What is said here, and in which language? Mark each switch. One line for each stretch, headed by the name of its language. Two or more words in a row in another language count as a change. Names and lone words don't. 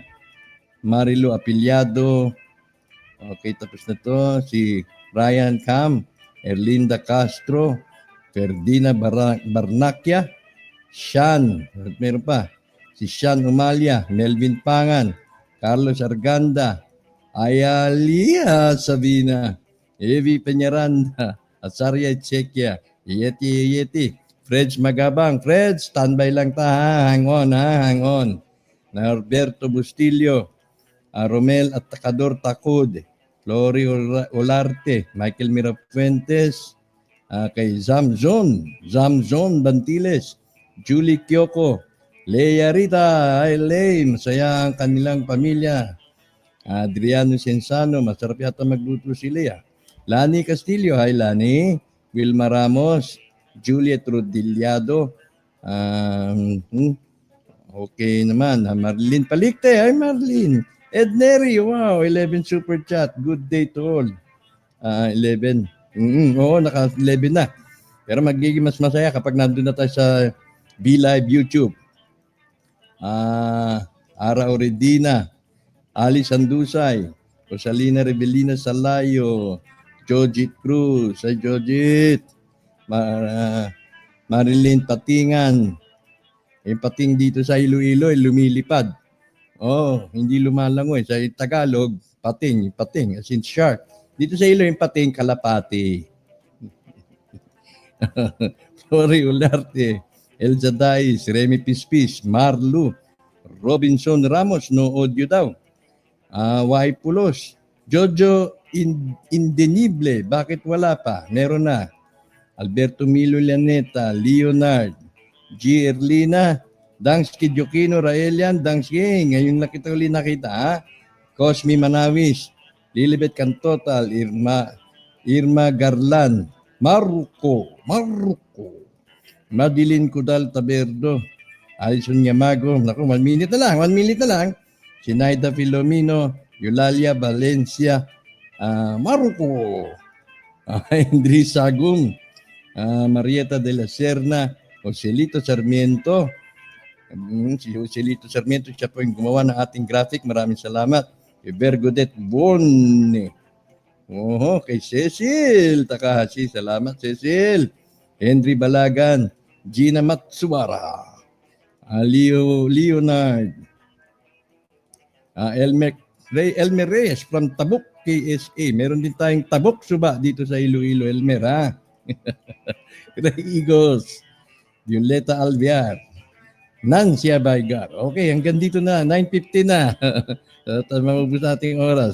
Filipino: Marilo Apiliado, okay, tapos na to, si Ryan Cam, Erlinda Castro, Ferdina Barnakia, Sean, meron pa, si Sean Umalia, Melvin Pangan, Carlos Arganda, Ayalia Sabina, Evi Peñaranda, Azaria Echequia, Yeti, Freds Magabang, Freds, standby lang ta,
English: hang on.
Filipino: Norberto Bustillo, Romel Atacador Tacud, Flory Olarte, Michael Mirafuentes, kay Zamzon Bantiles, Julie Kyoko, Leia Rita, Lay, masaya ang kanilang pamilya. Adriano Sensano, masarap yata magluto si Leia. Lani Castillo, hi Lani. Wilma Ramos, Juliet Rodillado, okay naman. Marlene Palikte, hi Marlene. Ed Neri,
English: wow, 11 super chat. Good day to all. 11.
Filipino: Oo, naka-11 na. Pero magiging mas masaya kapag nandun na tayo sa B-Live YouTube. Ara Oredina, Alice Andusay, Rosalina Rebelina Salayo, Jojit Cruz, ay Jojit, Marilyn Patingan, yung pating dito sa Iloilo, lumilipad. Hindi lumalangoy. Sa Tagalog, pating, pating,
English: as in shark.
Filipino: Dito sa ilo yung pating, kalapati. Flory Ularte, Elza Dais, Remy Pispis, Marlu, Robinson Ramos,
English: no audio
Filipino: daw. Y Pulos, Jojo Indenible, bakit wala pa? Meron na. Alberto Milo Laneta, Leonard, G. Erlina, Dangsky Jokino Raelian, Dangsky, ngayon na kita uli nakita, ha? Cosme Manawis, Lilibet Cantotal, Irma Garlan, Marco, Madeline Cudal Taberdo, Alison Yamago, naku, 1 minute na lang, Sinaida Filomeno, Eulalia Valencia, Marco, Henry Sagum, Marieta de la Serna, Joselito Sarmiento. Si Joselito Sarmiento, siya po yung gumawa ng ating graphic. Maraming salamat. Kay Bergodet Bonne. Kay Cecil Takahashi. Salamat, Cecil. Henry Balagan. Gina Matsuwara. Leonard. Elmer Reyes from Tabuk, KSA. Meron din tayong Tabuk Suba dito sa Iloilo, Elmer, ha? Ray Igos, Violeta Alviar, Nancy Abaygar. Okay, hanggang dito na, 9:50 na. Mabubos nating oras.